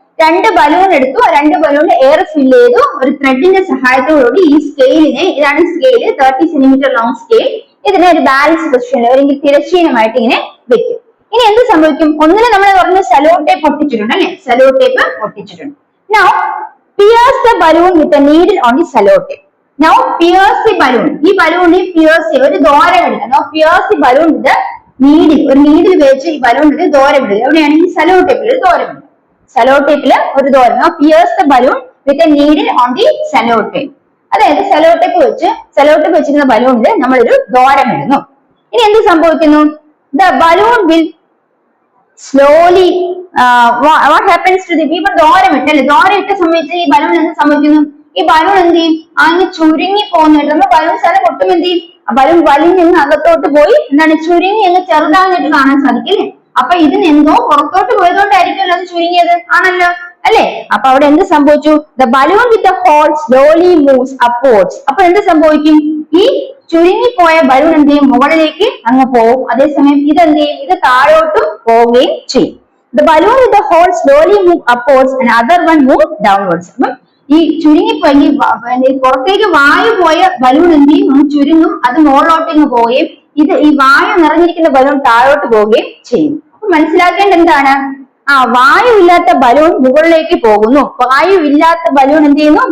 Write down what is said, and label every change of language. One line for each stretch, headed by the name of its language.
Malayalam: 2 balloon എടുത്തു, 2 ബലൂണിൽ air ഫിൽ ചെയ്തു, ഒരു ത്രെഡിന്റെ സഹായത്തോടുകൂടി ഈ സ്കെയിലിനെ, ഇതാണ് സ്കെയിൽ, 30 സെന്റിമീറ്റർ ലോങ് സ്കെയിൽ, ഇതിനെ ഒരു ബാലൻസ് പൊസിഷനിൽ അല്ലെങ്കിൽ തിരശ്ചീനമായിട്ട് ഇങ്ങനെ വെക്കും. ഇനി എന്ത് സംഭവിക്കും? ഒന്നിനെ നമ്മൾ പറഞ്ഞ സെല്ലോ ടേപ്പ് ഒട്ടിച്ചിട്ടുണ്ട് അല്ലെ, sello tape ഒട്ടിച്ചിട്ടുണ്ട്.
English: Now pierce the balloon with a needle on the cello tape. Now pierce the balloon,
Malayalam: ഈ ബലൂണിൽ പിയേഴ്സ് ഒരു ദ്വാരം ഇടുക.
English: Now pierce the balloon with a needle,
Malayalam: ഒരു നീഡിൽ വെച്ച് ഈ ബലൂണിൽ ദ്വാരം ഇടുക. എവിടെയാണ്? ഈ സെല്ലോ ടേപ്പിൽ ഒരു ദ്വാരം ഇടുക. സെല്ലോ ടേപ്പിൽ ഒരു ദ്വാരം.
English: Now pierce the balloon with a needle on the cello tape.
Malayalam: അതായത് സെല്ലോ ടേപ്പ് വെച്ചിരുന്ന ബലൂണിൽ നമ്മളൊരു ദ്വാരം ഇടുന്നു. ഇനി എന്ത് സംഭവിക്കുന്നു?
English: The balloon will slowly what happens to the
Malayalam: ദ്വാരം ഇട്ടല്ലേ, ദ്വാരം ഇട്ട സമയത്ത് ഈ ബലൂൺ എന്ത് സംഭവിക്കുന്നു? ഈ ബലൂൺ എന്ത് ചെയ്യും? അങ്ങ് ചുരുങ്ങി പോകുന്നുണ്ട്. നമ്മൾ ബലൂൺ സ്ഥലം പൊട്ടും എന്ത് ചെയ്യും? ആ ബലൂൺ വലിഞ്ഞ് അകത്തോട്ട് പോയി എന്താണ് ചുരുങ്ങി അങ്ങ് ചെറുതായിട്ട് കാണാൻ സാധിക്കില്ലേ? അപ്പൊ ഇതിന് എന്തോ പുറത്തോട്ട് പോയതുകൊണ്ടായിരിക്കുമല്ലോ അത് ചുരുങ്ങിയത്, ആണല്ലോ അല്ലെ? അപ്പൊ അവിടെ എന്ത് സംഭവിച്ചു?
English: The balloon with the hole slowly moves upwards.
Malayalam: അപ്പൊ എന്ത് സംഭവിക്കും? ഈ ചുരുങ്ങിപ്പോയ ബലൂൺ എന്ത് ചെയ്യും? മുകളിലേക്ക് അങ്ങ് പോകും. അതേസമയം ഇതെന്ത് ചെയ്യും? ഇത് താഴോട്ടും പോവുകയും ചെയ്യും.
English: The balloon with the hole slowly move upwards and other one move downwards.
Malayalam: അപ്പം ഈ ചുരുങ്ങിപ്പോയി പുറത്തേക്ക് വായു പോയ ബലൂൺ എന്ത് ചെയ്യും? ചുരുങ്ങും, അത് മുകളിലോട്ട് പോവുകയും ഈ വായു നിറഞ്ഞിരിക്കുന്ന ബലൂൺ താഴോട്ട് പോവുകയും ചെയ്യും. അപ്പൊ മനസ്സിലാക്കേണ്ട എന്താണ്? വായു ഇല്ലാത്ത ബലൂൺ മുകളിലേക്ക് പോകുന്നു, വായു ഇല്ലാത്ത ബലൂൺ എന്ത് ചെയ്യുന്നു?